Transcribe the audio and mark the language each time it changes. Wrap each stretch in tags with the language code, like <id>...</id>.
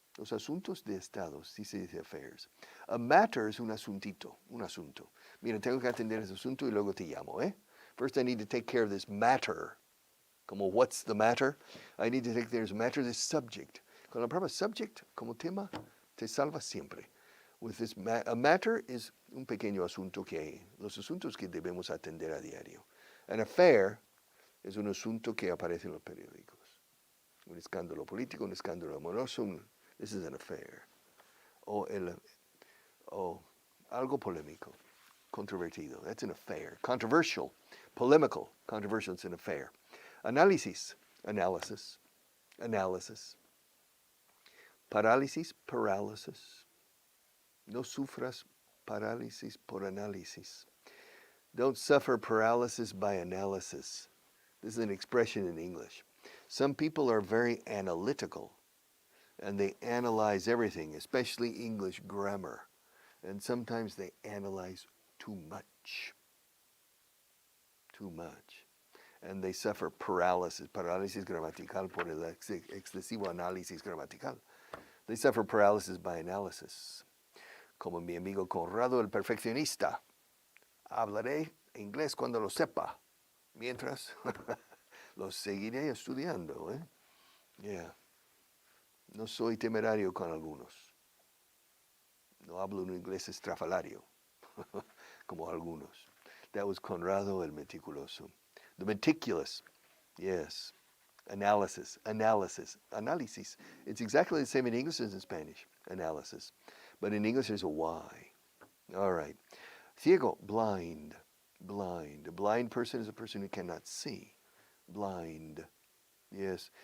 <es>Los asuntos de Estado, sí se dice affairs. A matter es un asuntito, un asunto. Mira, tengo que atender ese asunto y luego te llamo, eh?</es> <en>First I need to take care of this matter. Como what's the matter? I need to take care of this matter, this subject.</en> <es>Con la palabra subject como tema, te salva siempre.</es> <en>With this a matter is</en> <es>un pequeño asunto que los asuntos que debemos atender a diario.</es> <en>An affair</en> <es>es un asunto que aparece en los periódicos. Un escándalo político, un escándalo amoroso.</es> <en>This is an affair.</en> <es>O algo polémico, controvertido.</es> <en>That's an affair. Controversial, polemical, controversial. It's an affair. Análisis, analysis, analysis.</en> <es>Parálisis, paralysis. No sufras parálisis por análisis.</es> <en>Don't suffer paralysis by analysis. This is an expression in English. Some people are very analytical, and they analyze everything, especially English grammar. And sometimes they analyze too much. Too much. And they suffer paralysis,</en> <es>parálisis gramatical por el excesivo análisis gramatical.</es> <en>They suffer paralysis by analysis.</en> <es>Como mi amigo Conrado el perfeccionista. Hablaré inglés cuando lo sepa. Mientras, lo seguiré estudiando. Yeah. No soy temerario con algunos. No hablo un inglés estrafalario, como algunos.</es> <en>That was Conrado el meticuloso. The meticulous, yes. Analysis, analysis, analysis. It's exactly the same in English as in Spanish, analysis. But in English there's a Y. All right. Ciego, blind, blind. A blind person is a person who cannot see. Blind. Yes.</en>